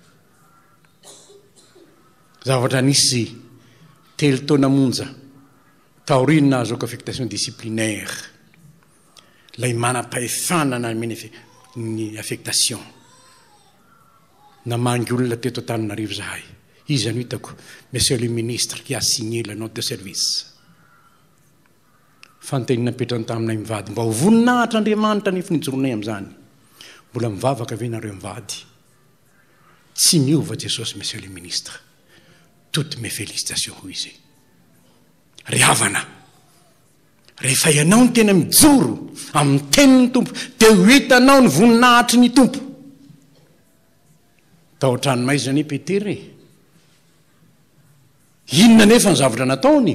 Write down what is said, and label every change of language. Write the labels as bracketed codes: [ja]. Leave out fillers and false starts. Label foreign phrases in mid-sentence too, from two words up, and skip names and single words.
[mg] Zavatra nisy 3 taona monja taoriny nahazoko [fr] affectation disciplinaire, [mg] lay manam-pahefana nanome ny affectation. Namangy olona teto Tanindrazana zahay. Izy ano hitako, [fr] monsieur le ministre qui a signé la note de service. [mg] Fantenina napetrany taminay mivady mba ho voninahitra Andriamanitra ny finijoroanay amin'izany. Mbola mivavaka ve nareo mivady? Tsy miova Jesosy, [fr] monsieur le ministre. Toutes mes félicitations [mg] ho izy. Ry havana, rehefa ianao ny tena mijoro amin'ny tenin'ny tompo, dia ho hitanao ny voninahitry ny tompo. Tao an-tranonay zany Petery, inona nefa ny zavatra nataony?